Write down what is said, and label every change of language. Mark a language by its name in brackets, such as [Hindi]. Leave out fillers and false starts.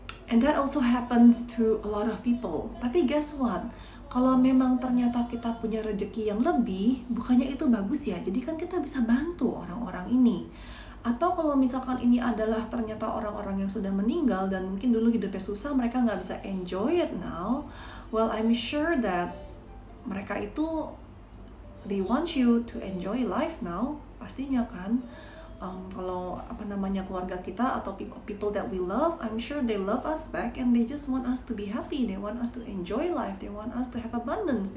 [English] And that also happens to a lot of people. Tapi guess what? [Indonesian] Kalau memang ternyata kita punya rezeki yang lebih, bukannya itu bagus ya? Jadi kan kita bisa bantu orang-orang ini. Atau kalau misalkan ini adalah ternyata orang-orang yang sudah meninggal dan mungkin dulu hidupnya susah, mereka nggak bisa [English] enjoy it now. Well, I'm sure that [Indonesian] mereka itu, [English] they want you to enjoy life now, [Indonesian] pastinya kan. Kalau keluarga kita atau [English] people that we love, I'm sure they love us back and they just want us to be happy. They want us to enjoy life. They want us to have abundance.